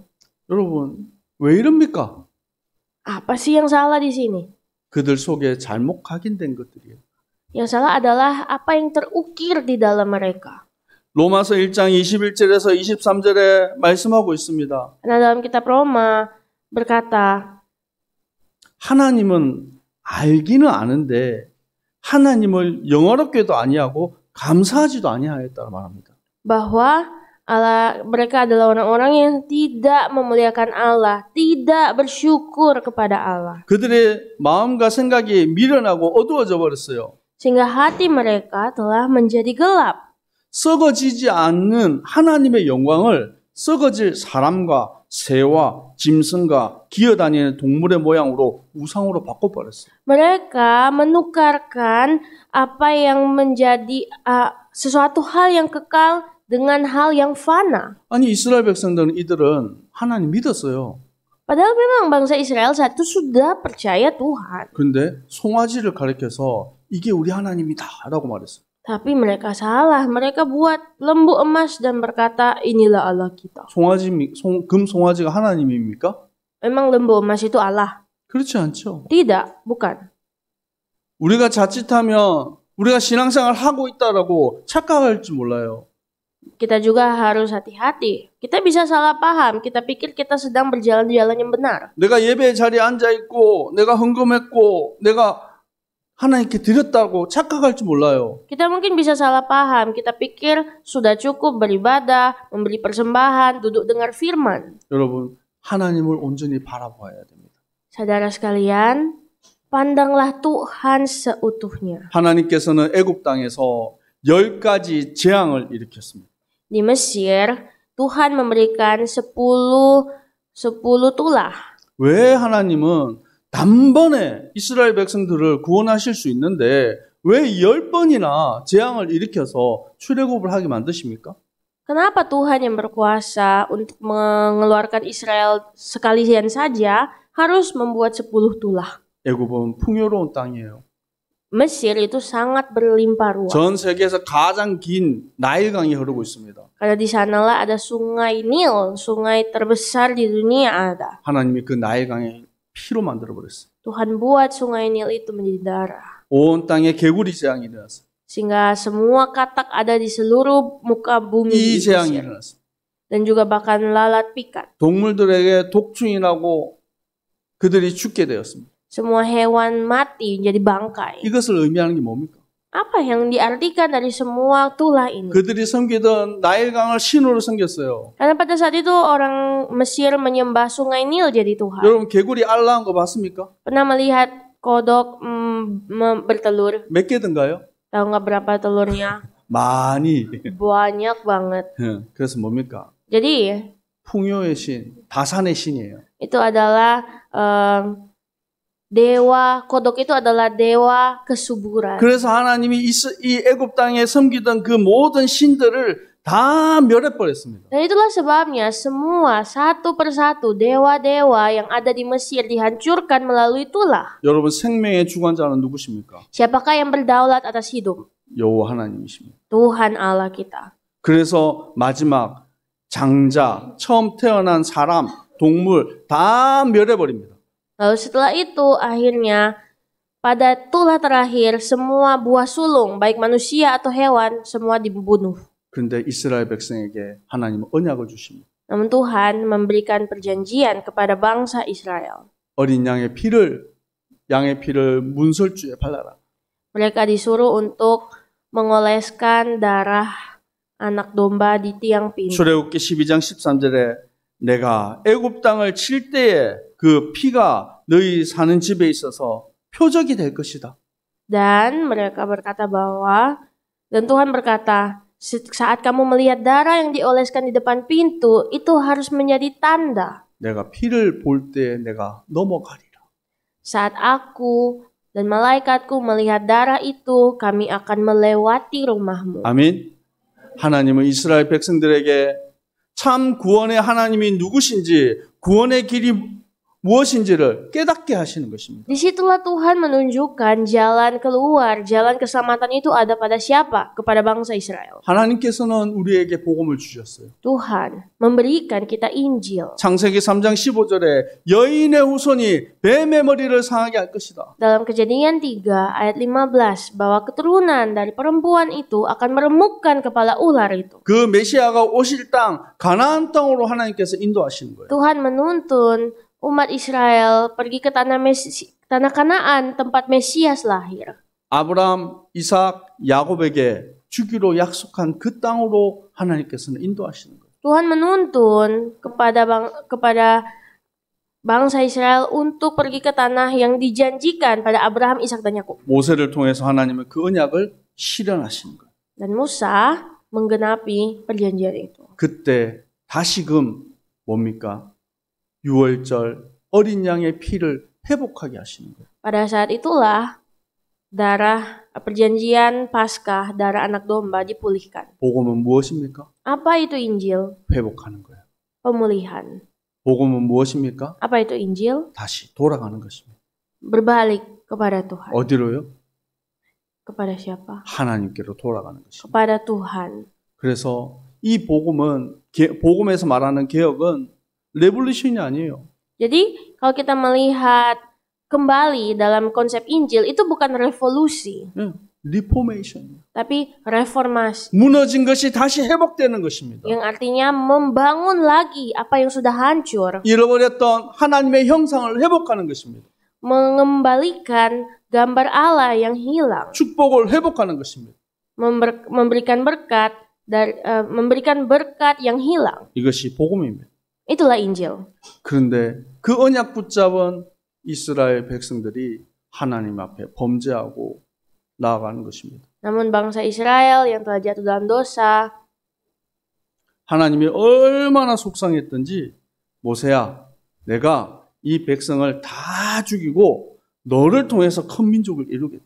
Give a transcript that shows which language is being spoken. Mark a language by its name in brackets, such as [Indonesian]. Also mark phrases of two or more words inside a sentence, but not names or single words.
[Korean] 여러분 왜 이럽니까? [Indonesian] Apa sih yang salah di sini? [Korean] 그들 속에 잘못 각인된 것들이에요. [Indonesian] Yang salah adalah apa yang terukir di dalam mereka. [Korean] 로마서 1장 21절에서 23절에 말씀하고 있습니다. [Indonesian] Karena dalam kitab Roma berkata, [Korean] 하나님은 알기는 아는데 하나님을 영화롭게도 아니하고 감사하지도 아니하였다고 말합니다. [Indonesian] bahwa mereka adalah orang-orang yang tidak memuliakan Allah, tidak bersyukur kepada Allah. [Korean] 그들의 마음과 생각이 미련하고 어두워져 버렸어요. [Indonesian] Sehingga hati mereka telah menjadi gelap. [Korean] 썩어지지 않는 하나님의 영광을 썩어질 사람과 새와 짐승과 기어다니는 동물의 모양으로 우상으로 바꿔버렸어요. [Indonesian] Mereka menukarkan apa yang menjadi sesuatu hal yang kekal dengan hal yang fana. [Korean] 아니 이스라엘 백성들은 이들은 하나님 믿었어요. [Indonesian] Padahal memang bangsa Israel saat itu sudah percaya Tuhan. [Korean] 그런데 송아지를 가리켜서 이게 우리 하나님이다라고 말했어요. [Indonesian] Tapi mereka salah. Mereka buat lembu emas dan berkata, inilah Allah kita. [Korean] 금 송아지가 하나님입니까? [Indonesian] Memang lembu emas itu Allah? [Korean] 그렇지 않죠. [Indonesian] Tidak, bukan. [Korean] 우리가 자칫하면 우리가 신앙생활 하고 있다라고 착각할지 몰라요. [Indonesian] Kita juga harus hati-hati. Kita bisa salah paham. Kita pikir kita sedang berjalan di jalan yang benar. [Korean] 내가 예배 자리에 앉아 있고 내가 헌금했고 내가 하나님께 드렸다고 착각할지 몰라요. [Indonesian] Kita mungkin bisa salah paham. Kita pikir sudah cukup beribadah, memberi persembahan, duduk dengar firman. [Korean] 여러분, 하나님을 온전히 바라봐야 됩니다. [Indonesian] Saudara sekalian, pandanglah Tuhan seutuhnya. [Korean] 하나님께서는 애굽 땅에서 10가지 재앙을 일으켰습니다. [Indonesian] Di Mesir, Tuhan memberikan 10 tulah. [Korean] 왜 하나님은 단번에 이스라엘 백성들을 구원하실 수 있는데 왜 10번이나 재앙을 일으켜서 출애굽을 하게 만드십니까? [Indonesian] Kenapa Tuhan yang berkuasa untuk mengeluarkan Israel sekalian saja harus membuat 10 tulah? [Korean] 애굽은 풍요로운 땅이에요. [Indonesian] Mesir itu sangat berlimpah ruah. [Korean] 전 세계에서 가장 긴 나일강이 흐르고 있습니다. [Indonesian] Karena di sanalah ada sungai Nil, sungai terbesar di dunia ada. [Korean] 하나님이 그 나일강에 피로 만들어 버렸어요. [Indonesian] Tuhan buat sungai Nil itu menjadi darah. [Korean] 온 땅에 개구리 재앙이 일어났어요. [Indonesian] Sehingga semua katak ada di seluruh muka bumi [Korean] 이 [Indonesian] di [Korean] 재앙이 [Indonesian] Mesir. [Korean] 일어났어요. [Indonesian] Dan juga bahkan lalat pikat. [Korean] 동물들에게 독충이 나고 그들이 죽게 되었습니다. [Indonesian] Semua hewan mati menjadi bangkai. [Korean] 이것을 의미하는 게 뭡니까? [Indonesian] Apa yang diartikan dari semua tulah ini? [Korean] 그들이 섬기던 나일강을 신으로 섬겼어요. [Indonesian] Karena pada saat itu orang Mesir menyembah sungai Nil jadi Tuhan. [Korean] 여러분 개구리 알라한 거 봤습니까? [Indonesian] Pernah melihat kodok bertelur? [Korean] 몇 개든가요? [Indonesian] Tahu nggak berapa telurnya? [Korean] 많이. [Indonesian] Banyak banget. [Korean] 그래서 뭡니까? [Indonesian] Jadi [Korean] 풍요의 신, 다산의 신이에요. [Indonesian] itu adalah dewa, kodok itu adalah dewa kesuburan. [Korean] 그래서 하나님이 이 애굽 땅에 섬기던 그 모든 신들을 다 멸해버렸습니다. [Indonesian] Dan itulah sebabnya semua satu persatu dewa-dewa yang ada di Mesir dihancurkan melalui tulah. [Korean] 여러분 생명의 주관자는 누구십니까? [Indonesian] Siapakah yang berdaulat atas hidup? [Korean] 여호와 하나님이십니다. [Indonesian] Tuhan Allah kita. [Korean] 그래서 마지막 장자, 처음 태어난 사람, 동물 다 멸해버립니다. [Indonesian] Lalu setelah itu akhirnya pada tulah terakhir semua buah sulung baik manusia atau hewan semua dibunuh. [Korean] 그런데 이스라엘 백성에게 하나님은 언약을 주십니다. [Indonesian] Namun Tuhan memberikan perjanjian kepada bangsa Israel. [Korean] 어린 양의 피를 문설주에 발라라. [Indonesian] Mereka disuruh untuk mengoleskan darah anak domba di tiang pintu. [Korean] 출애굽기 12장 13절에 내가 애굽 땅을 칠 때에 그 피가 너희 사는 집에 있어서 표적이 될 것이다. [Indonesian] Dan mereka berkata dan Tuhan berkata, saat kamu melihat darah yang dioleskan di depan pintu, itu harus menjadi tanda. [Korean] 내가 피를 볼 때 내가 넘어가리라. [Indonesian] Saat aku dan malaikatku melihat darah itu, kami akan melewati rumahmu. [Korean] 아멘. 하나님은 이스라엘 백성들에게 참 구원의 하나님이 누구신지, 구원의 길이 무엇인지를 깨닫게 하시는 것입니다. [Indonesian] Disitulah Tuhan menunjukkan jalan keluar, jalan keselamatan itu ada pada siapa? Kepada bangsa Israel. [Korean] 하나님께서는 우리에게 복음을 주셨어요. [Indonesian] Tuhan memberikan kita Injil. [Korean] 창세기 3장 15절에 여인의 후손이 뱀의 머리를 상하게 할 것이다. [Indonesian] Dalam Kejadian 3 ayat 15 bahwa keturunan dari perempuan itu akan meremukkan kepala ular itu. [Korean] 그 메시아가 오실 땅 가나안 땅으로 하나님께서 인도하시는 거예요. [Indonesian] Tuhan menuntun umat Israel pergi ke tanah Kanaan, tempat Mesias lahir. [Korean] 아브라함, 이삭, 야곱에게 주기로 약속한 그 땅으로 하나님께서는 인도하시는 거예요. [Indonesian] Tuhan menuntun kepada bangsa Israel untuk pergi ke tanah yang dijanjikan pada Abraham, Ishak dan Yakub. [Korean] 모세를 통해서 하나님은 그 언약을 실현하시는 거예요. [Indonesian] Dan Musa menggenapi perjanjian itu. [Korean] 그때 다시금 뭡니까? 유월절 어린 양의 피를 회복하게 하시는 거예요. [Indonesian] Pada saat itulah darah perjanjian Paskah, darah anak domba dipulihkan. [Korean] 복음은 무엇입니까? [Indonesian] Apa itu Injil? [Korean] 회복하는 거예요. [Indonesian] Pemulihan. [Korean] 복음은 무엇입니까? [Indonesian] Apa itu Injil? [Korean] 다시 돌아가는 것입니다. [Indonesian] Berbalik kepada Tuhan. [Korean] 어디로요? [Indonesian] Kepada siapa? [Korean] 하나님께로 돌아가는 것입니다. [Indonesian] Kepada Tuhan. [Korean] 그래서 이 복음에서 말하는 개혁은 레볼루션이 아니에요. [Indonesian] Jadi kalau kita melihat kembali dalam konsep Injil itu bukan revolusi, [Korean] 리포메이션. [Indonesian] tapi reformasi. [Korean] 무너진 것이 다시 회복되는 것입니다. [Indonesian] Yang artinya membangun lagi apa yang sudah hancur. [Korean] 잃어버렸던 하나님의 형상을 회복하는 것입니다. [Indonesian] Mengembalikan gambar Allah yang hilang. [Korean] 축복을 회복하는 것입니다. [Indonesian] Memberikan berkat yang hilang. [Korean] 이것이 복음입니다. [Indonesian] Itulah Injil. [Korean] 그런데 그 언약 붙잡은 이스라엘 백성들이 하나님 앞에 범죄하고 나아가는 것입니다. [Indonesian] Namun bangsa Israel yang telah jatuh dalam dosa, [Korean] 하나님이 얼마나 속상했던지 모세야, 내가 이 백성을 다 죽이고 너를 통해서 큰 민족을 이루겠다.